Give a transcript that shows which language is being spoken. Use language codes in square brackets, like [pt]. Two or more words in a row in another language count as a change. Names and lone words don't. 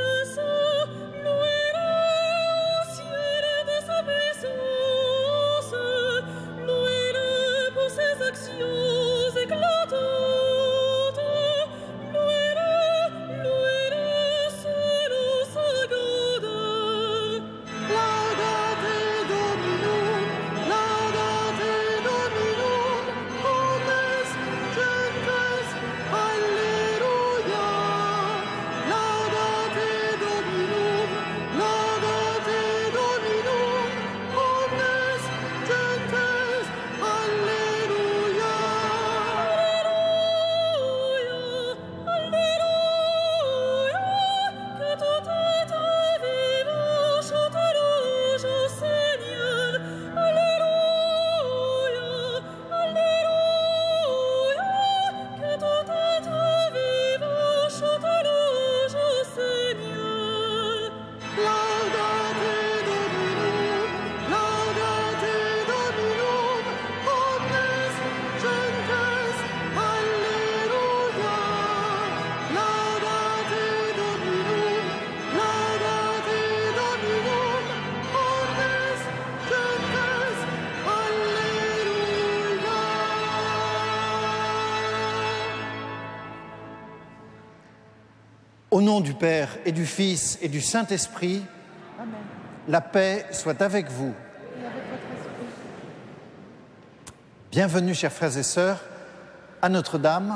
[fr] saint, louez-le au ciel de sa puissance, louez-le pour ses actions éclatantes, louez-le selon sa grandeur. [la] Laudate Dominum, laudate Dominum, omnes gentes, Alleluia. Laudate Dominum, laudate Dominum, omnes gentes, Alleluia. [fr] Alléluia, que tout être vivant chante louange au Seigneur. Alléluia, Alléluia, que tout être vivant chante louange au Seigneur. [la] Laudate Dominum, laudate Dominum, omnes gentes, Alleluia. Laudate Dominum, laudate Dominum, omnes gentes, Alleluia. [fr] Au nom du Père et du Fils et du Saint-Esprit, la paix soit avec vous. Bienvenue, chers frères et sœurs, à Notre-Dame.